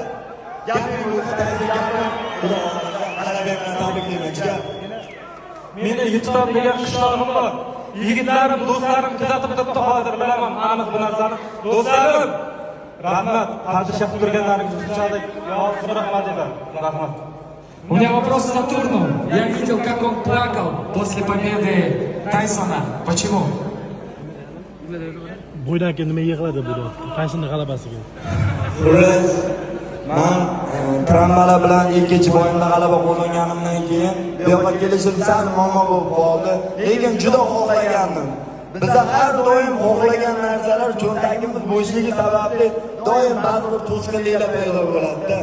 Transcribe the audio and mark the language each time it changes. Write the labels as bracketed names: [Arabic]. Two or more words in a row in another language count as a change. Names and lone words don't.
[Uzbek] Gapning o'zida gapni Xudo xolasa tabriklayman. Meni Yitton degan qishlog'im bor. Yigitlarim, do'stlarim kuzatib turibdi hozir bilaman aniq bu narsani. Do'stlarim, rahmat. Padishah turganlaringiz uchun rahmat deyman. Rahmat. [Russian] У меня вопрос к Сатурну. Я видел, как он плакал после победы Тайсона. Почему? [Uzbek] Bo'ydan keyin nima yig'ladi bu? Qaysini g'alabasiga? Xullas, men trambalar bilan ikkinchi bo'yinda g'alaba qozonganimdan keyin bu yoqqa kelishim sal muammo bo'lib qoldi. Lekin juda xohlagandim. Biz har doim xohlagan narsalar cho'ntagimiz bo'shligi sababli doim ba'zi bir to'sqinliklar paydo bo'ladi-da.